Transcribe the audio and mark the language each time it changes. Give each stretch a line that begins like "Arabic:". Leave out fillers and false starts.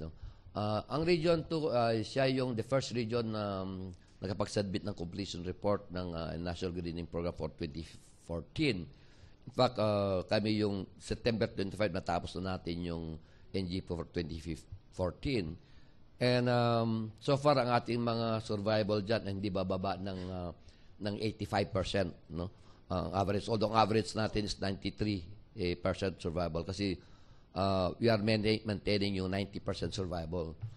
Filipino: No? Ang Region 2, siya yung
English: the first region
Filipino: na nakapag-submit ng completion report ng National Greening Program for 2014. In fact, kami yung September 25 natapos na natin yung NG for 2014. And so far, ang ating mga survival dyan hindi bababa ng 85%. No?
English: Average, although
Filipino: ang average natin
English: is 93% survival kasi we are maintaining yung 90% survival.